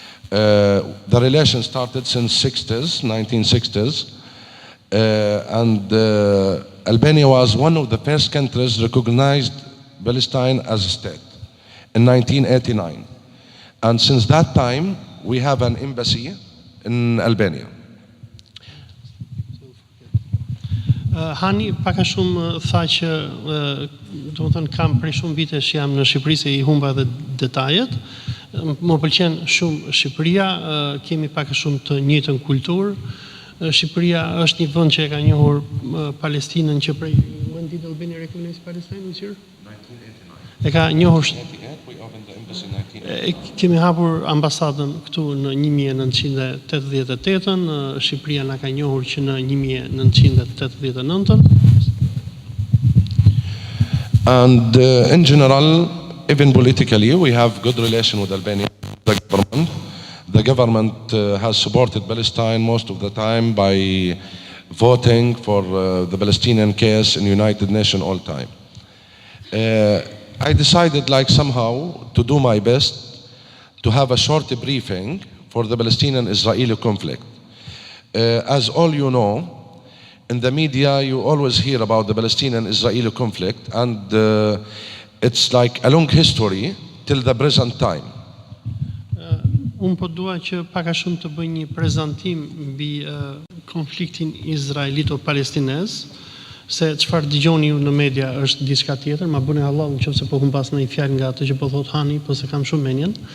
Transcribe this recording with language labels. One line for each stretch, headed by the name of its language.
English: The relation started since 1960s, and Albania was one of the first countries recognized Palestine as a state in 1989. And since that time, we have an embassy in Albania.
Albanian: Hani pak a shumë tha që do të thënë kam prej shumë vitesh jam në Shqipëri se I humba edhe detajet. Më pëlqen shumë Shqipëria, kemi pak a shumë të njëjtën kulturë. Shqipëria është një vend që e ka njohur Palestinën që prej
English: when did Albania recognize Palestine this year?
Albanian: 1989. E ka njohur kemi hapur ambasadën këtu në 1988-ën, Shqipëria na ka njohur që në 1989-ën.
English: And in general, even politically, we have good relation with Albania, the government. The government has supported Palestine most of the time by voting for the Palestinian case in United Nations all time. I decided like somehow to do my best to have a short briefing for the Palestinian-Israeli conflict. As all you know, in the media you always hear about the Palestinian-Israeli conflict, and it's like a long history till the present time.
Albanian: Unë po dua që pak a shumë të bëj një prezantim mbi konfliktin izraelito-palestinez, se çfarë dëgjoni ju në media është diçka tjetër, ma bëni halal nëse po humpas në një fjalë nga atë që po thot Hani, po se kam shumë menjen.